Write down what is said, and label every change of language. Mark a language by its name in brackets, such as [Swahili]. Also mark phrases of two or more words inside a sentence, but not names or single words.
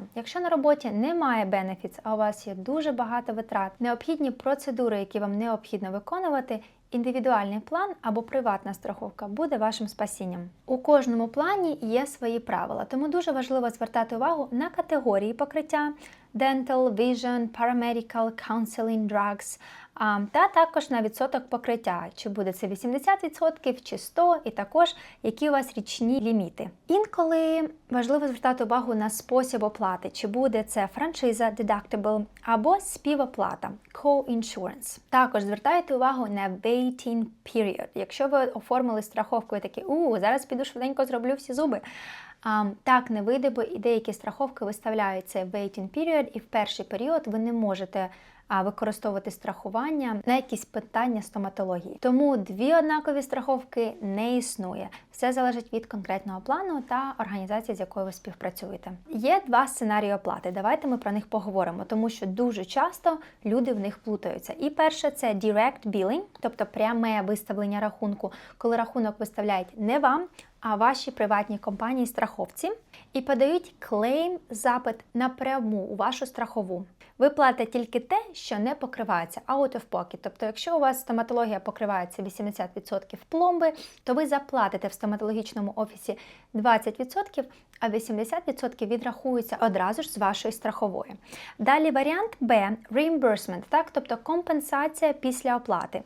[Ukrainian] Якщо на роботі немає benefits, а у вас є дуже багато витрат, необхідні процедури, які вам необхідно виконувати, індивідуальний план або приватна страховка буде вашим спасінням. У кожному плані є свої правила, тому дуже важливо звертати увагу на категорії покриття [English] dental, vision, paramedical, counseling, drugs, [Ukrainian] та також на відсоток покриття, чи буде це 80% чи 100%, і також які у вас річні ліміти. Інколи важливо звертати увагу на спосіб оплати, чи буде це франшиза, deductible, або співоплата, co-insurance. Також звертайте увагу на [English] waiting period. [Ukrainian] Якщо ви оформили страховку і такі, зараз піду швиденько зроблю всі зуби, так не вийде, бо і деякі страховки виставляють цей [English] waiting period, [Ukrainian] і в перший період ви не можете використовувати страхування на якісь питання стоматології. Тому дві однакові страховки не існує. Все залежить від конкретного плану та організації, з якою ви співпрацюєте. Є два сценарії оплати. Давайте ми про них поговоримо, тому що дуже часто люди в них плутаються. І перше – це [English] direct billing, [Ukrainian] тобто пряме виставлення рахунку, коли рахунок виставляють не вам, а ваші приватні компанії-страховці, і подають клейм-запит напряму у вашу страхову. Ви платите тільки те, що не покривається, [English] out of pocket. [Ukrainian] Тобто, якщо у вас стоматологія покривається 80% пломби, то ви заплатите в стоматологічному офісі 20%, а 80% відрахуються одразу ж з вашої страхової. Далі варіант Б – reimbursement, тобто компенсація після оплати.